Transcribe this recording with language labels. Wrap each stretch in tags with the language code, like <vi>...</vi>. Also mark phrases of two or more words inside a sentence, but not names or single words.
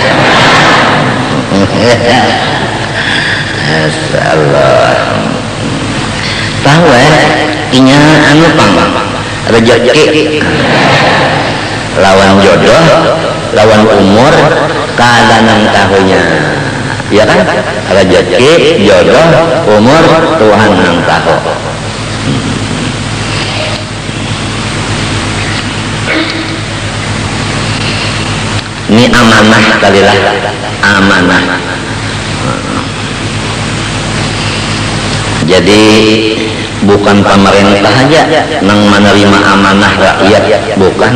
<bjn>Masyaallah. Tahu inya anu pang rezeki lawan jodoh lawan umur keadaan tahunya ya kan rezeki jodoh umur Tuhan yang tahu. Ini amanah kalilah amanah.</bjn> <id>Jadi bukan pemerintah aja yang menerima amanah rakyat, bukan.</id>